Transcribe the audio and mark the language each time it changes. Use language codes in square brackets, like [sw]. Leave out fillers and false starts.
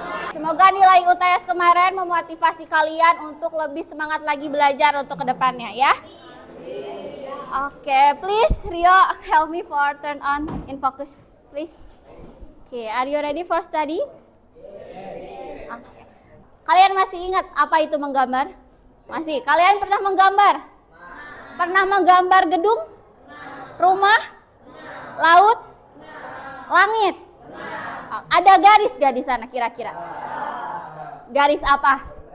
[id] Semoga nilai UTS kemarin memotivasi kalian untuk lebih semangat lagi belajar untuk kedepannya ya. [en] Oke, please Rio help me for turn on in focus please. Oke, are you ready for study? Oke. [id] Kalian masih ingat apa itu menggambar? Masih. Kalian pernah menggambar? Pernah menggambar gedung? Rumah? Laut? Langit? Ada garis gak di sana kira-kira? Garis apa?